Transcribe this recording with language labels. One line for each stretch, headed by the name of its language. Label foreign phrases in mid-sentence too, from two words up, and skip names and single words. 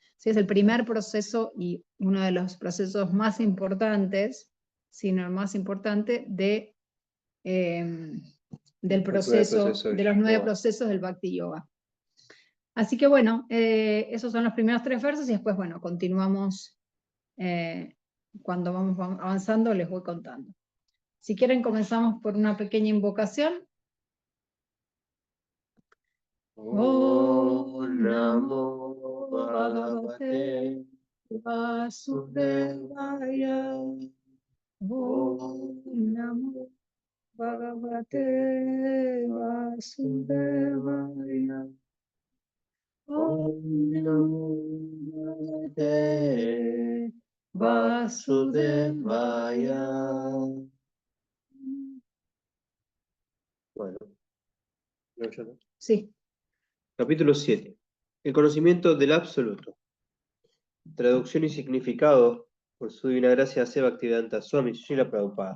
Spanish: Es el primer proceso y uno de los procesos más importantes, sino el más importante del proceso, de los 9 procesos del Bhakti Yoga. Así que bueno, esos son los primeros 3 versos y después, bueno, continuamos. Cuando vamos avanzando les voy contando. Si quieren comenzamos por una pequeña invocación.
Sanskrit: Om Namo Bhagavate Vasudevaya. Om Namo Bhagavate Vasudevaya. Om Namo Bhagavate Vasudevaya.
Spanish: Bueno, ¿no yo, no? Sí. Capítulo 7. El conocimiento del absoluto. Traducción y significado por su divina gracia hace Bhaktivedanta Swami Srila Prabhupada.